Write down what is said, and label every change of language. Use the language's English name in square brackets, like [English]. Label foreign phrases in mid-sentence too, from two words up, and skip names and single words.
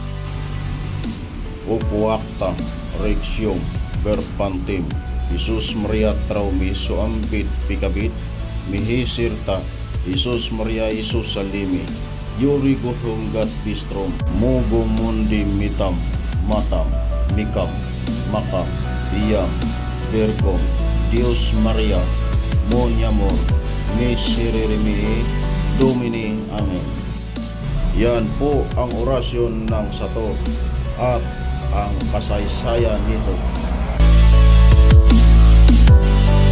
[Latin] Upuakta Rexium Berpantim Jesus Maria Traumi Suambit Pikabit Mihisirta Jesus Maria Isus Salimi Yuri Guhunggat Bistrom Mugo Mundi Mitam Matam Mikam Makam Iyam Virgom Dios Maria Monyamor Miserere Domini Amen. [Filipino] Yan po ang orasyon ng Sator at ang kasaysayan nito.